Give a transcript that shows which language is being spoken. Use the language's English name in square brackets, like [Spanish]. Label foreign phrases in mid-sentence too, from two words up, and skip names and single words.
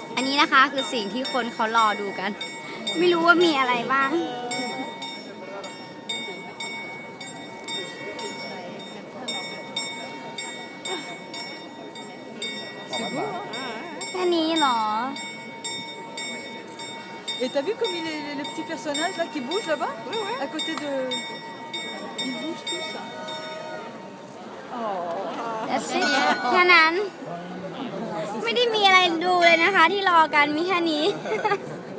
[Thai] นี้นะคะคือสิ่งที่คนเขารอดูกัน ไม่รู้ว่ามีอะไรบ้างแค่นี้เหรอ [French] Et t'as vu comme les petits personnages là qui bougent là-bas à côté de... Ils bougent tous ça. [English] That's it [Thai] แค่นั้น ไม่ได้มีอะไรดูเลยนะคะที่รอกันมีแค่นี้